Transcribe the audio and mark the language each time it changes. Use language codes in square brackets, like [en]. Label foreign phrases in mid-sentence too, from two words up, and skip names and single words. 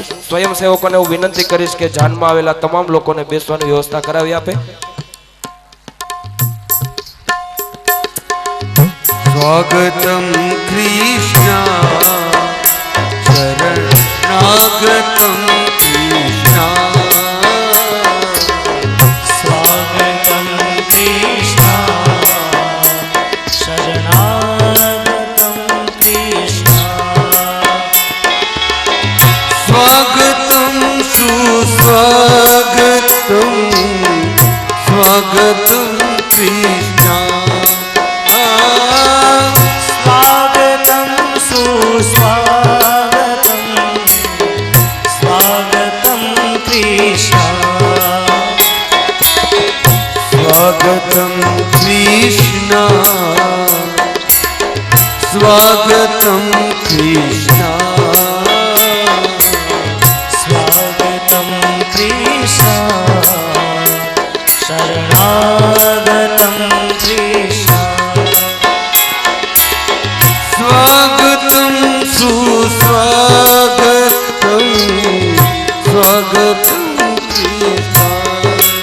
[gu] સ્વયંસેવકોને હું વિનંતી કરીશ કે જાનમાં આવેલા તમામ લોકોને બેસવાની વ્યવસ્થા કરાવી આપે. [sa] સ્વાગતમ કૃષ્ણ શરણાગતમ કૃષ્ણ स्वागतं कृष्ण शरणागतं कृष्ण સ્વાગતમ સુસ્વાગતમ સ્વાગતમ કૃષ્ણ स्वागतं सुस्वागतं स्वागतं कृष्ण સ્વાગતમ કૃષ્ણ સ્વાગતમ કૃષ્ણ स्वागतं कृष्ण शरणागतं कृष्ण સ્વાગતમ સુસ્વાગતમ સ્વાગતમ કૃષ્ણ